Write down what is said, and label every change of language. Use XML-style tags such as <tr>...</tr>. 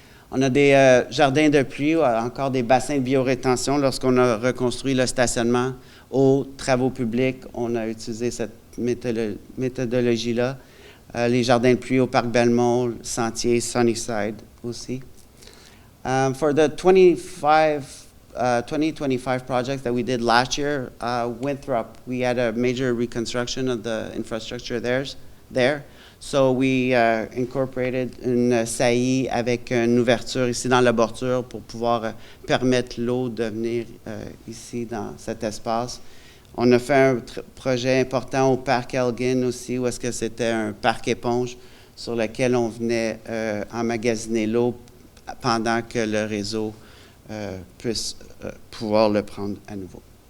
<fr>On a des jardins de pluie, encore des bassins de biorétention. Lorsqu'on a reconstruit le stationnement aux travaux publics, on a utilisé cette méthodologie-là. Les jardins de pluie au parc Belmont, le sentier Sunnyside aussi.</fr> <en>For the 2025 projects that we did last year, Winthrop, we had a major reconstruction of the infrastructure there. So we incorporated</en> <fr>une saillie avec une ouverture ici dans la bordure pour pouvoir permettre l'eau de venir ici dans cet espace. On a fait un projet important au parc Elgin aussi, où est-ce que c'était un parc éponge sur lequel on venait emmagasiner l'eau pendant que le réseau puisse pouvoir le prendre à nouveau.</fr>